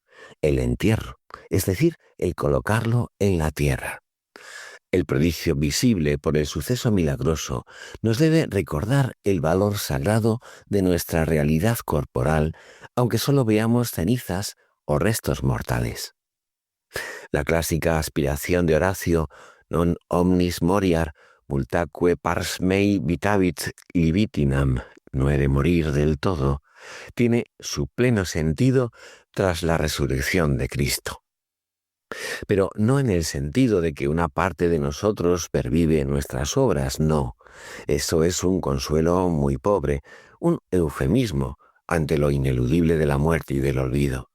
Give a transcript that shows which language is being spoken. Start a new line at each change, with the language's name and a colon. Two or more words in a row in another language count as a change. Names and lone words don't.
Spanish: El entierro, es decir, el colocarlo en la tierra. El prodigio visible por el suceso milagroso nos debe recordar el valor sagrado de nuestra realidad corporal, aunque solo veamos cenizas o restos mortales. La clásica aspiración de Horacio,
Latin: non omnis moriar, multaque pars mei vitavit libitinam,
Spanish: no he de morir del todo, tiene su pleno sentido tras la resurrección de Cristo. Pero no en el sentido de que una parte de nosotros pervive nuestras obras, no. Eso es un consuelo muy pobre, un eufemismo ante lo ineludible de la muerte y del olvido.